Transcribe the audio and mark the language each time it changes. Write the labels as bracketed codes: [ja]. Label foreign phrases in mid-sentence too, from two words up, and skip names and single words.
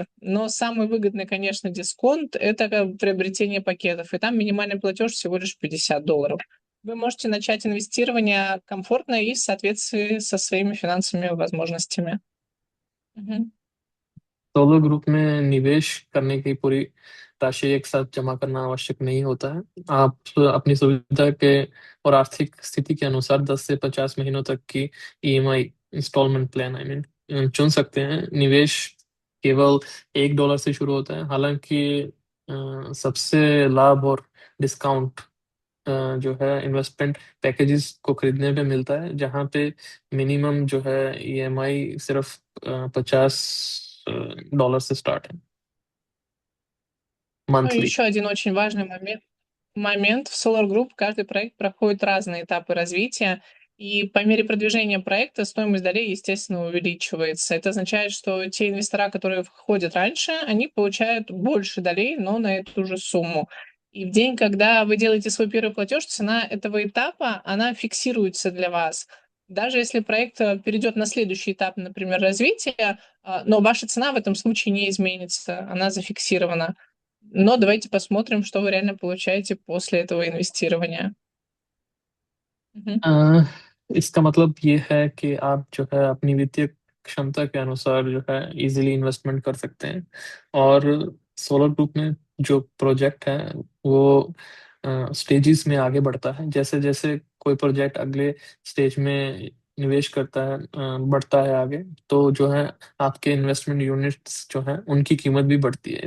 [ru] Но самый выгодный, конечно, дисконт — это приобретение пакетов. И там минимальный платеж всего лишь $50. Вы можете начать инвестирование комфортно и в соответствии со своими финансовыми возможностями. Мгм. [hi] सोलो ग्रुप में निवेश करने की पूरी राशि एक साथ जमा करना आवश्यक नहीं होता है। आप अपनी सुविधा के और आर्थिक स्थिति के अनुसार 10 से 50 महीनों तक की [en] EMI installment plan [hi] चुन सकते हैं। निवेश केवल $1 से शुरू होता है। हालांकि सबसे लाभ और डिस्काउंट जो है [en] investment packages [hi] को खरीदने पे मिलता है, जहाँ पे मिनिमम जो है ईएमआई सिर्फ $50 से स्टार्ट है [ru] Ну и [hi] मंथली। [ru] еще один очень важный момент. В Solar Group каждый проект проходит разные этапы развития, и по мере продвижения проекта стоимость долей, естественно, увеличивается. Это означает, что те инвестора, которые входят раньше, они получают больше долей, но на эту же сумму. И в день, когда вы делаете свой первый платеж, цена этого этапа, она фиксируется для вас. Даже если проект перейдет на следующий этап, например, развития, но ваша цена в этом случае не изменится, она зафиксирована. Но давайте посмотрим, что вы реально получаете после этого инвестирования. Мгм. [hi] इसका मतलब ये है कि आप जो है अपनी वित्तीय क्षमता के अनुसार जो है [en] easily investment [hi] कर सकते हैं। और सोलर ग्रुप में जो प्रोजेक्ट है वो स्टेजेस में आगे बढ़ता है। जैसे जैसे कोई प्रोजेक्ट अगले स्टेज में निवेश करता है, बढ़ता है आगे, तो जो है आपके [en] investment units [hi] जो है उनकी कीमत भी बढ़ती है।